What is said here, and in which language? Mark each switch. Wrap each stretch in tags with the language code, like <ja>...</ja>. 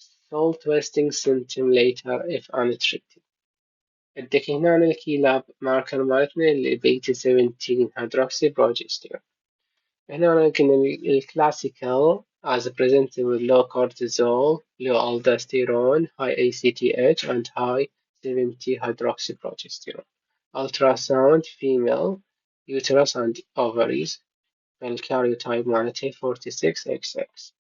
<en>Salt wasting symptom later if untreated.</en> <ar>اديك هنا الكي لاب ماركر مالتنا اللي بيتا 17 hydroxyprogesterone. هنا كنا الكلاسيكال</ar> <en>as presented with low cortisol, low aldosterone, high ACTH and high 70 hydroxyprogesterone. Ultrasound female uterus and ovaries</en> <ar>الكاريوتايب مالتها</ar> <en>46XX.</en>